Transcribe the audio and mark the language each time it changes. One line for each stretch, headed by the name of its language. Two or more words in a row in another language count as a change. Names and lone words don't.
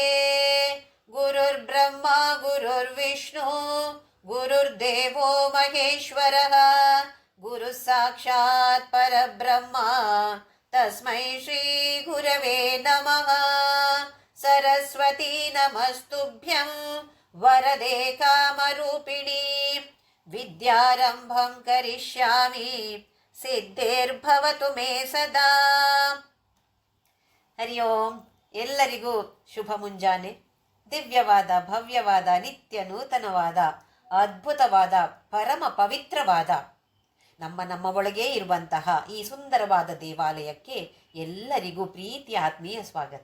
Sanskrit: ಗುರುರ್ಬ್ರಹ್ಮ ಗುರುರ್ವಿಷ್ಣು ಗುರುರ್ದೇವೋ ಮಹೇಶ್ವರಃ ಗುರುಃ ಸಾಕ್ಷಾತ್ ಪರಬ್ರಹ್ಮ ತಸ್ಮೈ ಶ್ರೀ ಗುರವೇ ನಮಃ. ಸರಸ್ವತೀ ನಮಸ್ತುಭ್ಯಂ ವರದೆ ಕಾಮರೂಪಿಣಿ ವಿದ್ಯಾರಂಭಂ ಕರಿಷ್ಯಾಮಿ ಸಿದ್ಧೇರ್ಭವತು ಮೇ ಸದಾ. ಹರಿ ಓಂ.
Kannada: ಎಲ್ಲರಿಗೂ ಶುಭ ಮುಂಜಾನೆ. ದಿವ್ಯವಾದ, ಭವ್ಯವಾದ, ನಿತ್ಯ ನೂತನವಾದ, ಅದ್ಭುತವಾದ, ಪರಮ ಪವಿತ್ರವಾದ ನಮ್ಮ ಒಳಗೇ ಇರುವಂತಹ ಈ ಸುಂದರವಾದ ದೇವಾಲಯಕ್ಕೆ ಎಲ್ಲರಿಗೂ ಪ್ರೀತಿಯ ಆತ್ಮೀಯ ಸ್ವಾಗತ.